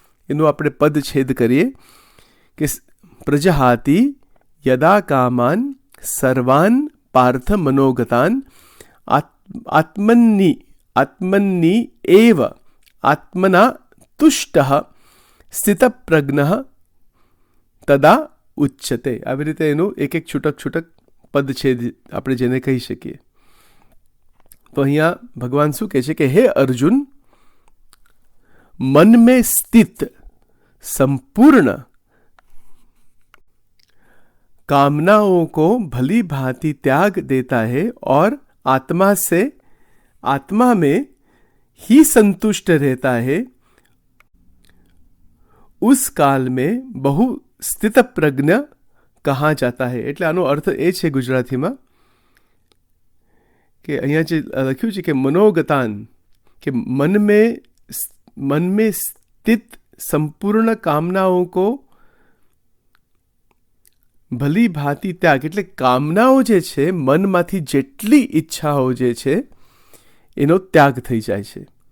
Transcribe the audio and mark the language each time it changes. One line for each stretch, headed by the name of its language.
Gujarati: એનું આપણે પદ છેદ કરીએ કે
Sanskrit: પ્રજહાતિ યદા કામાન સર્વાન પાર્થ મનોગતાન આત્મન્ની એવ આત્મના તુષ્ટ સ્થિત પ્રજ્ઞ તદા ઉચ્યતે.
Gujarati: આવી રીતે એનું એક એક છૂટક પદ છેદ આપણે જેને કહી શકીએ. તો અહીંયા ભગવાન શું કહે છે કે હે અર્જુન,
Hindi: मन में स्थित संपूर्ण कामनाओं को भली भांति त्याग देता है और आत्मा में ही संतुष्ट रहता है, उस काल में बहु स्थित प्रज्ञ कहा जाता है.
Gujarati: એટલે આનો અર્થ એ છે ગુજરાતીમાં કે અહીંયા જે લખ્યું છે કે મનોગતાન, કે
Hindi: मन में स्थित संपूर्ण कामनाओं को
Gujarati: ભલી ભાંતિ ત્યાગ, એટલે કામનાઓ જે છે, મનમાંથી જેટલી ઈચ્છાઓ જે છે એનો ત્યાગ થઈ જાય છે.